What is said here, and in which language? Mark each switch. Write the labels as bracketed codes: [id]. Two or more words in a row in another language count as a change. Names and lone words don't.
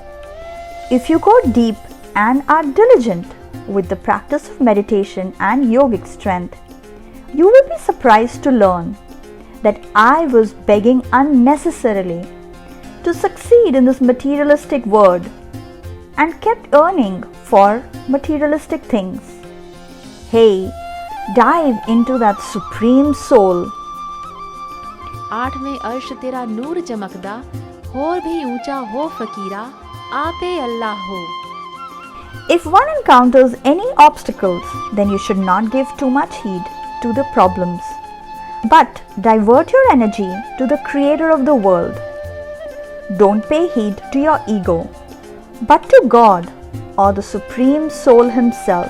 [en] If you go deep and are diligent with the practice of meditation and yogic strength, you will be surprised to learn that I was begging unnecessarily to succeed in this materialistic world and kept earning for materialistic things. Hey, dive into that supreme soul. [pa] ਅੱਠਵੇਂ ਅਰਸ਼ ਤੇਰਾ ਨੂਰ ਚਮਕਦਾ, ਹੋਰ ਭੀ ਉੱਚਾ ਹੋ ਫ਼ਕੀਰਾ, ਆਪੇ ਅੱਲਾਹ ਹੋ. [en] If one encounters any obstacles, then you should not give too much heed to the problems, but divert your energy to the Creator of the world. Don't pay heed to your ego, but to God or the Supreme Soul Himself.